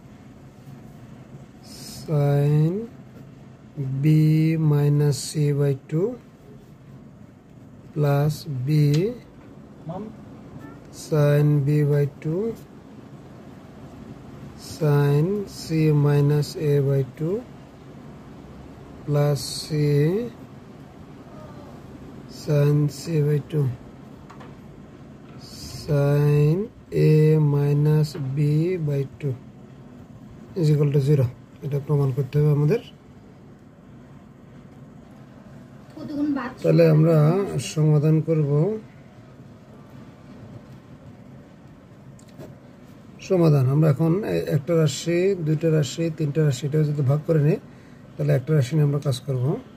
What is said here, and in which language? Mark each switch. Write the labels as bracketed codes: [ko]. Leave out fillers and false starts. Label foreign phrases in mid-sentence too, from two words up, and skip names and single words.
[en] sin b minus c/2 plus b sin b/2 sin c minus a/2 plus c sin c/2 sin a minus b/2 is equal to 0 [bn] এটা প্রমাণ করতে হবে আমাদের তাহলে আমরা সমাধান করব আমরা এখন একটা রাশি দুইটা রাশি তিনটা রাশি এটা যদি ভাগ করে নিই তাহলে একটা রাশি নিয়ে আমরা কাজ করব